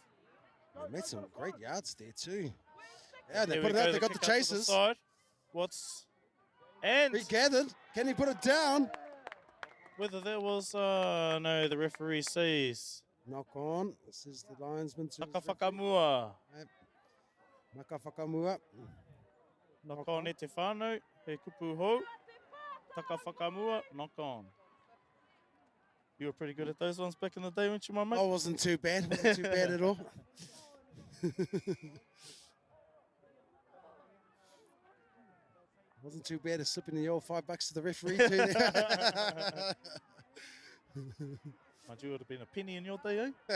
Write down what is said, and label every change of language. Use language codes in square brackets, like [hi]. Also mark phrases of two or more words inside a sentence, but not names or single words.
[en] They made some great yards there too. Yeah, they Here put we it out. go, They got the kick out to chasers. side. And Regathered. Can he put it down? whether that was no, the referee says Knock on. This is the linesman. [mi] Whakamua. Maka Whakamua. [en] Knock on [mi] e te whānau, he kupu hou. Taka whakamua, [en] knock on. You were pretty good at those ones back in the day, weren't you, my mate? Oh, wasn't too bad. Wasn't too bad at all. Wasn't too bad at slipping the old $5 to the referee too. Mind you, it would have been a penny in your day, eh?